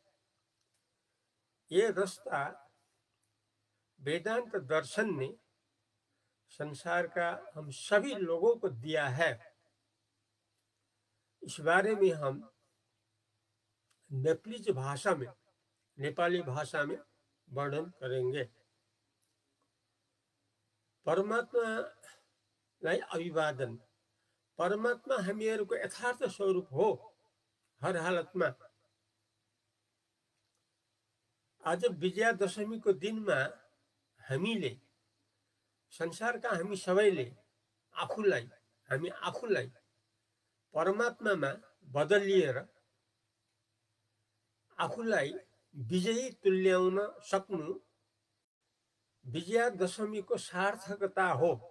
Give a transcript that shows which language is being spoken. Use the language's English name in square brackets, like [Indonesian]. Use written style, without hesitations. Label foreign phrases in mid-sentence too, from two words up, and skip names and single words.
[Hindi] ये रास्ता वेदांत दर्शन ने संसार का हम सभी लोगों को दिया है। इस बारे में हम नेपाली भाषा में वर्णन करेंगे। [Nepali] परमात्मालाई अभिवादन। परमात्मा हामीहरूको यथार्थ स्वरूप हो हर हालतमा। आज विजयादशमीको दिनमा हामीले संसारका हामी सबैले हामी आफूलाई परमात्मामा बदलिएर आफूलाई विजयी तुल्याउन सक्नु विजयादशमीको सार्थकता हो।